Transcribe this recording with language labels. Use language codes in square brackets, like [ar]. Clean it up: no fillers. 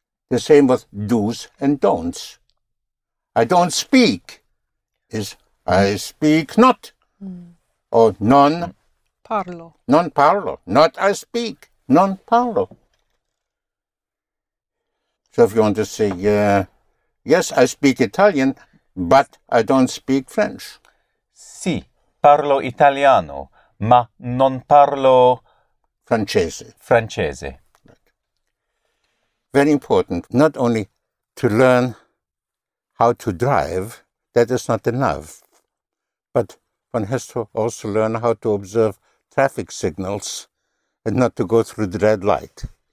[en] The same with do's and don'ts. I don't speak is I speak not. Or non [it] Parlo. non parlo. [en] Not I speak. [it] Non parlo. [en] So if you want to say, yes, I speak Italian, but I don't speak French. [it] Sì, parlo italiano, ma non parlo Francese. francese. [en] Very important, not only to learn how to drive, that is not enough, but one has to also learn how to observe traffic signals and not to go through the red light.